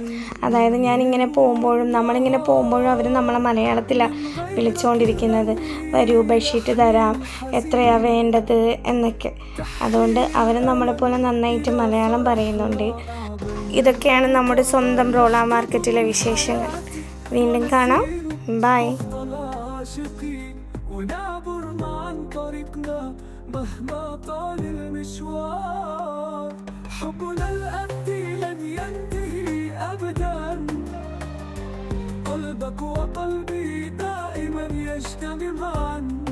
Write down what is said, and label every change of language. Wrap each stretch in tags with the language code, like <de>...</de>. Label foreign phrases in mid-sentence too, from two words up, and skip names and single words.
<ml>അതായത് നമ്മളിങ്ങനെ പോകുമ്പോഴും അവർ നമ്മളെ മലയാളത്തിലാണ് വിളിച്ചുകൊണ്ടിരിക്കുന്നത്. വരൂ, ബെഡ്ഷീറ്റ് തരാം, എത്രയാണ് വേണ്ടത് എന്നൊക്കെ. അതുകൊണ്ട് അവർ നമ്മളെപ്പോലെ നന്നായിട്ട് മലയാളം പറയുന്നുണ്ട്. ഇതൊക്കെയാണ് നമ്മുടെ സ്വന്തം റോള മാർക്കറ്റിലെ വിശേഷങ്ങൾ. വീണ്ടും കാണാം. ബൈ.</ml> <ar>مهما طال المشوار حبنا الأبدي لن ينتهي أبدا قلبك وقلبي دائما يجتمعان</ar>